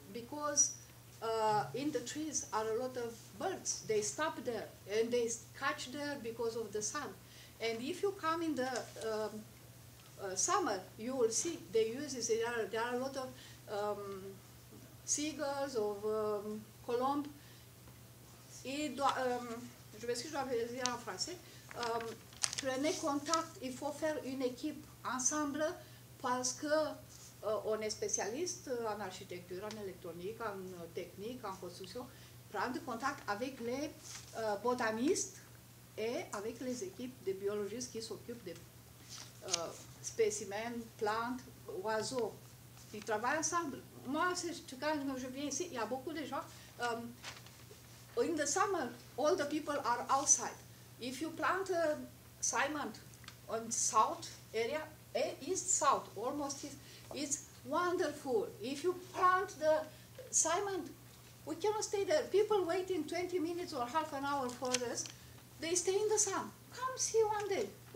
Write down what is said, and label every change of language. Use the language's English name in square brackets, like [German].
[English] Because in the trees are a lot of birds. They stop there and they catch there because of the sun. And if you come in the summer, you will see they use this. There are a lot of seagulls, of colombes. [French] Je m'excuse, je vais dire en français. Prenez contact, il faut faire une équipe ensemble parce que on est spécialiste en architecture, en électronique, en technique, en construction. Prendre contact avec les botanistes et avec les équipes de biologistes qui s'occupent des spécimens, plantes, oiseaux. Ils travaillent ensemble. Moi, quand je viens ici, il y a beaucoup de gens. [English] In the summer, all the people are outside. If you plant cement on south area, east-south, almost east, it's wonderful. If you plant the cement, we cannot stay there. People waiting 20 minutes or half an hour for us. They stay in the sun. Come see one day.